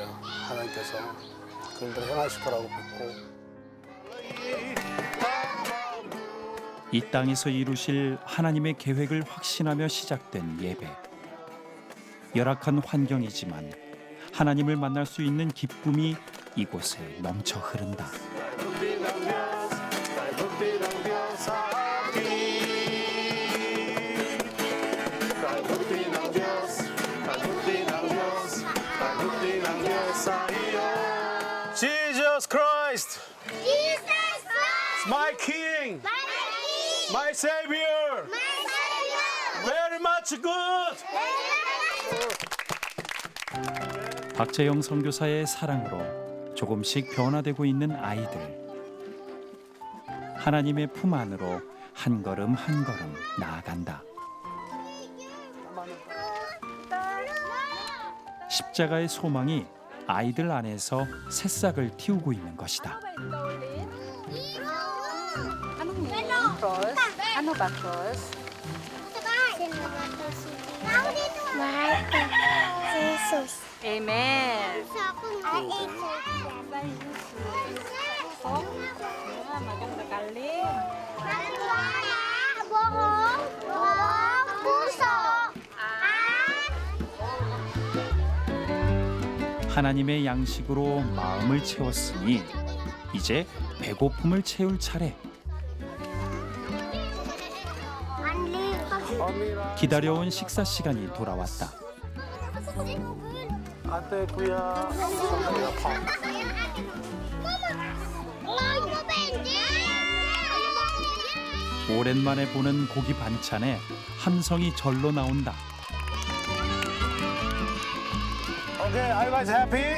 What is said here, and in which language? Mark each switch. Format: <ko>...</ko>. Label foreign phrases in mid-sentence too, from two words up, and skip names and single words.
<ko>하나님께서 그 일들을 행하실 거라고 믿고. 이 땅에서 이루실 하나님의 계획을 확신하며 시작된 예배. 열악한 환경이지만 하나님을 만날 수 있는 기쁨이 이곳에 넘쳐 흐른다.</ko> <en>Jesus Christ, Jesus Christ. my King, My King. my Savior, My Savior. very much good.</en> <ko>박재영 선교사의 사랑으로 조금씩 변화되고 있는 아이들. 하나님의 품 안으로 한 걸음 한 걸음 나아간다. 십자가의 소망이 아이들 안에서 새싹을 틔우고 있는 것이다.</ko> <tl>Ano ba, cross? Jesus. Amen. Maganda kali.</tl> <ko>하나님의 양식으로 마음을 채웠으니 이제 배고픔을 채울 차례. 기다려온 식사 시간이 돌아왔다.</ko> <tl>ate kuya.</tl> <ko>오랜만에 보는 고기 반찬에 함성이 절로 나온다.</ko> <en>Okay, are you guys happy?</en>